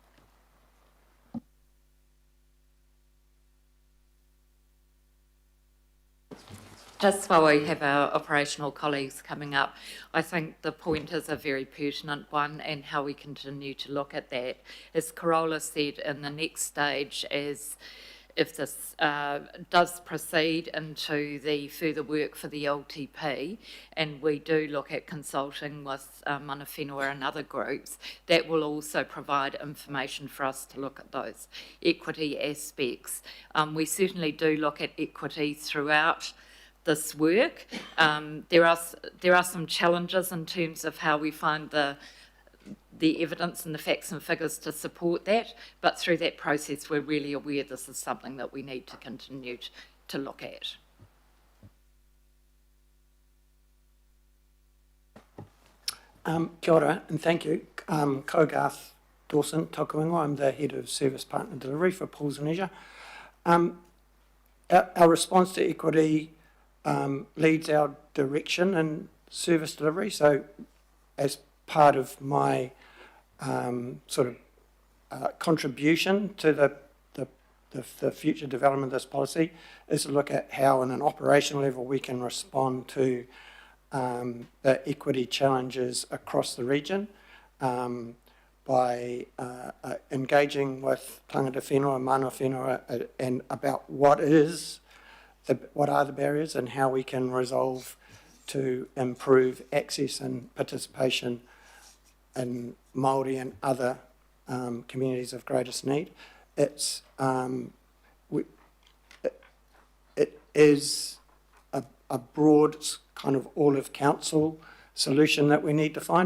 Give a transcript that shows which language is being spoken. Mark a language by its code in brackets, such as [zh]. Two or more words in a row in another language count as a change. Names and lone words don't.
[en] Just while we have our operational colleagues coming up, I think the point is a very pertinent one, and how we continue to look at that. As Carola said, in the next stage, as if this does proceed into the further work for the LTP, and we do look at consulting with [mi] mana whenua [en] and other groups, that will also provide information for us to look at those equity aspects. We certainly do look at equity throughout this work. There are some challenges in terms of how we find the evidence and the facts and figures to support that, but through that process we're really aware this is something that we need to continue to look at. [mi] Kia ora, [en] and thank you. [mi] Ko Garth Dawson, Toka Ingoa. [en] I'm the Head of Service Partner Delivery for Pools and Leisure. Our response to equity leads our direction in service delivery. So as part of my contribution to the future development of this policy is to look at how, on an operational level, we can respond to the equity challenges across the region by engaging with [mi] tangata whenua, mana whenua, [en] and about what are the barriers and how we can resolve to improve access and participation in Māori and other communities of greatest need. It is a broad kind of all of council solution that we need to find.